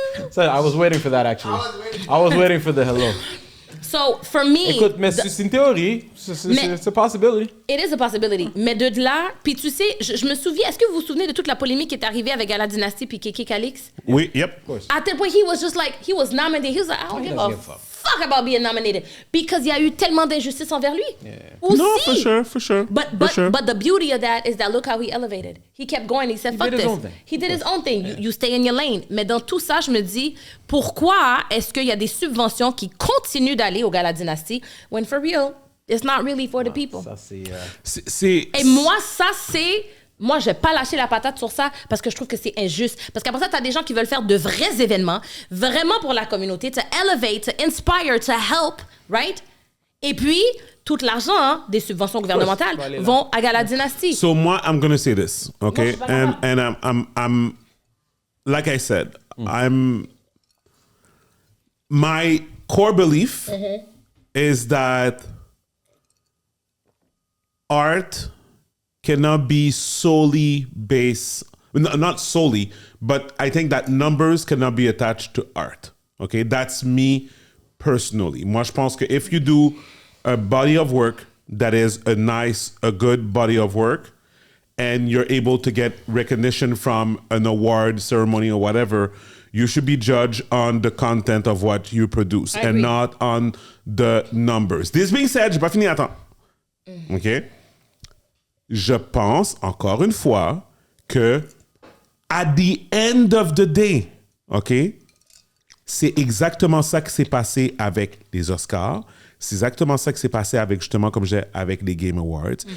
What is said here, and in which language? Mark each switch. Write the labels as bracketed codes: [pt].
[en] So I was waiting for that actually. I was waiting for the hello. So, for me... [fr] Écoute, mais c'est une théorie. [en] C'est a possibility. It is a possibility. [fr] Mais de là, puis tu sais, je me souviens, est-ce que vous vous souvenez de toute la polémique qui est arrivée avec Gala Dynasty puis Kéké Calix? Oui, yep. À tel point, [en] he was just like, he was nominated. He was like, I don't give a fuck about being nominated. Because il y a eu tellement d'injustice envers lui. Aussi. No, for sure, for sure. But for sure. but the beauty of that is that look how he elevated. He kept going. He said, "Fuck did his this." own thing. He did his own thing. You stay in your lane. [fr] Mais dans tout ça, je me dis, pourquoi est-ce qu'il y a des subventions qui continuent d'aller au Gala Dynasty [en] when for real, it's not really for the people. [fr] Ça, c'est... C'est... Et moi, ça, c'est... Moi, je vais pas lâcher la patate sur ça parce que je trouve que c'est injuste. Parce qu'après ça, tu as des gens qui veulent faire de vrais événements, vraiment pour la communauté, [en] to elevate, to inspire, to help, right? [fr] Et puis, tout l'argent des subventions gouvernementales va aller là. vont à Gala Dynasty. So moi, [en] I'm gonna say this, okay? [fr] je suis pas d'accord. [en] And I'm like I said, my core belief is that art cannot be solely based, not solely, but I think that numbers cannot be attached to art. Okay, that's me personally. [fr] Moi, je pense que [en] if you do a body of work that is a good body of work, and you're able to get recognition from an award ceremony or whatever, you should be judged on the content of what you produce and not on the numbers. This being said, [fr] j'ai pas fini, attends. [en] OK? [fr] Je pense, encore une fois, que [en] at the end of the day, OK? [fr] C'est exactement ça qui s'est passé avec les Oscars. C'est exactement ça qui s'est passé avec, justement, comme j'ai avec les Game Awards.